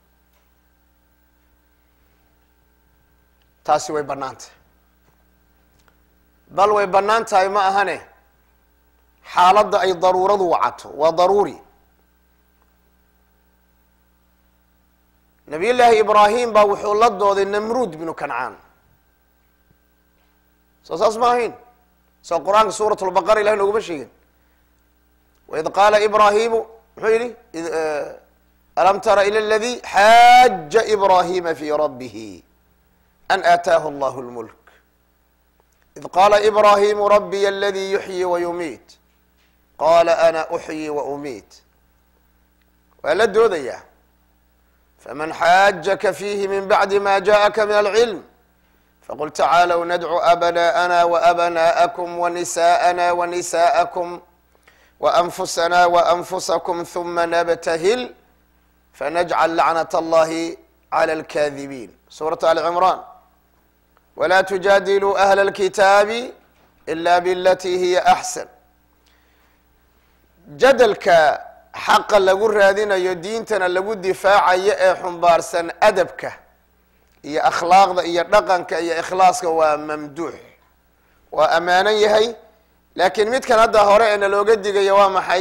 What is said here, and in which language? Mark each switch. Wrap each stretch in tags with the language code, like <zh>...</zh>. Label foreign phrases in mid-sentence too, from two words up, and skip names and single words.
<so>taasi way bannaan tahay, bal way bannaan tahay ma ahane xaaladda ay daruuradu wacato waa daruuri. nabiy llaahi ibraahim baa wuxuu la dooday namruud binu kancaan, soo saas ma ahayn? soo qur-aanka suurat lbaqara ilahi nooguma sheegin.</so> <ar>وإذ قال إبراهيم</ar> <so>muxuu yihi</so> <ar>ألم تر إلى الذي حاج إبراهيم في ربه أن آتاه الله الملك إذ قال إبراهيم ربي الذي يحيي ويميت قال أنا أحيي وأميت.</ar> <so>waa la doodaya.</so> <ar>فمن حاجك فيه من بعد ما جاءك من العلم فقل تعالوا ندعو أبناءنا وأبناءكم ونساءنا ونساءكم وأنفسنا وأنفسكم ثم نبتهل فنجعل لعنة الله على الكاذبين. سورة آل عمران. ولا تجادلوا أهل الكتاب إلا بالتي هي أحسن.</ar> <so>jadalka xaqa lagu raadinayo, diintana lagu difaacayo ee xumbaarsan adabka iyo akhlaaqda iyo dhaqanka iyo ikhlaaska waa mamduux, waa ammaanan yahay. laakiin midkan hadda hore eena looga digayo waa maxay?</so>